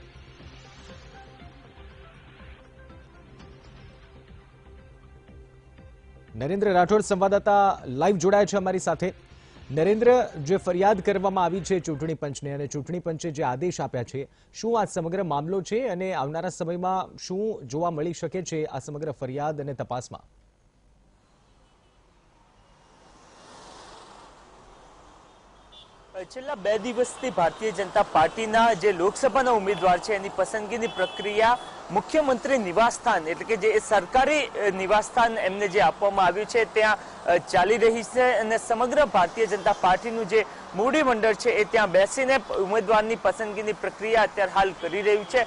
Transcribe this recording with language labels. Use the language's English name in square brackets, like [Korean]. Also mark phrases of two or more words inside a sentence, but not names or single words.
[Gujarati] નરેન્દ્ર રાઠોડ સંવાદદાતા લાઇવ જોડાયા છે અમારી સાથે। નરેન્દ્ર, જે ફરિયાદ કરવામાં આવી છે ચૂંટણી પંચને અને ચૂંટણી પંચે જે આદેશ આપ્યા છે, શું આ સમગ્ર મામલો છે અને આવનારા સમયમાં શું જોવા મળી શકે છે આ સમગ્ર ફરિયાદ અને તપાસમાં? છેલ્લા 2 દિવસથી ભારતીય જનતા પાર્ટીના જે લોકસભાના ઉમેદવાર છે એની પસંદગીની પ્રક્રિયા મુખ્યમંત્રી નિવાસસ્થાન એટલે કે જે સરકારી નિવાસસ્થાન એમને જે આપવામાં આવ્યું છે ત્યાં ચાલી રહી છે અને સમગ્ર ભારતીય જનતા પાર્ટીનું જે મૂડી મંડળ છે એ ત્યાં બેસીને ઉમેદવારની પસંદગીની પ્રક્રિયા અત્યારે હાલ કરી રહ્યું છે।